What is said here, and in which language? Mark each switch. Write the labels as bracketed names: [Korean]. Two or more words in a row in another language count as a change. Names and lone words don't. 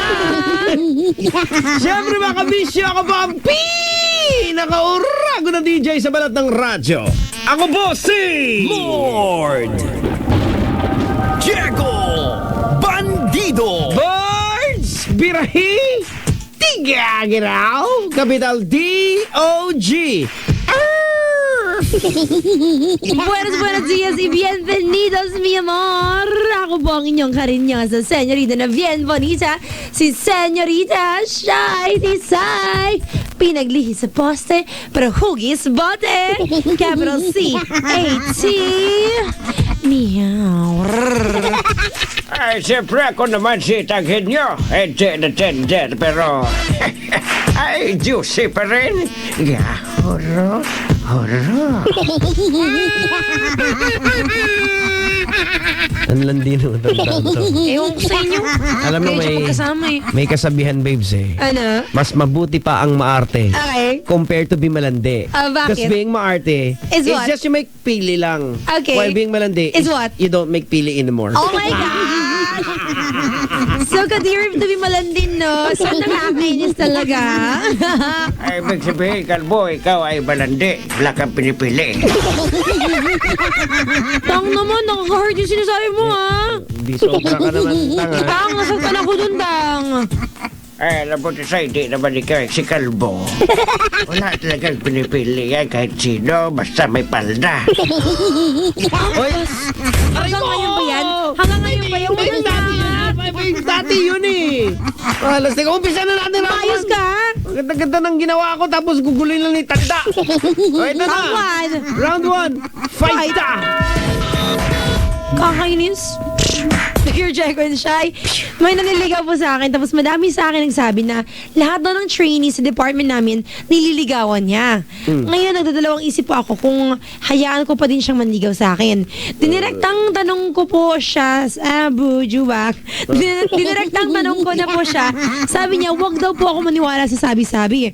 [Filipino] Siyempre mga kabisyo, ako po ang pinakaurago na DJ sa balat ng radyo. Ako po si Lord Diego Bandido. Birds Birahi Tigagiraw [English] Capital D-O-G. [Spanish] buenos días y bienvenidos, mi amor. [Filipino] Ako po ang inyong karinyosa senyorita na [Spanish] bien bonita, [Filipino] si senyorita Shy Tisay. Pinaglihi sa poste, pero hugis bote. [English] Capital C-A-T. Meow. [Filipino] Ay, siyempre ako naman si Taghenyo. Pero ay, juicy pa rin. Horo. Ang landi naman itong tanto. Ewan ko sa inyo. Alam mo, Kayo siya may- magkasama eh. May kasabihan, babes eh. Ano? Mas mabuti pa ang maarte Okay. [English] compared to be malandi. [Filipino] Bakit? [English] Because being maarte Is what? just you make [Filipino] pili lang. [English] Okay. While being malandi Is what? you don't make pili anymore. Oh my God! So, kadirip to be malandin, no? [Filipino] So, nakakainis talaga. Ay, ibig sabihin, kalbo, ikaw ay balandi. Wala kang pinipili. Tang naman, nakaka-hurt yung sinasabi mo, ha? Hindi sobra ka naman tanga. Tang, nasaktan ako dun, Tang. Ay, alam mo, Tisay, di naman ikaw si Kalbo. Wala talagang pinipili yan kahit sino, basta may palda. Oy! Hanggang ngayon ba yan? Hanggang ngayon ba yan? Walang dapat. kay babes dati yun eh. Alas, teka, umpisa na natin. Ayos ka? Ang ganda-ganda ng ginawa ko tapos gugulin lang ni Tanda. Okay na na. [English] Round 1. Fight ta! [Filipino] Kakainis. Pure Jeko and Shy. May naliligaw po sa akin. Tapos madami sa akin nagsabi na lahat daw ng trainees sa department namin nililigawan niya. Ngayon, nagdadalawang isip po ako kung hayaan ko pa din siyang manligaw sa akin. Dinirektang tanong ko po siya, Bujuwak. Dinirektang tanong ko na po siya. Sabi niya, wag daw po ako maniwala sa sabi-sabi.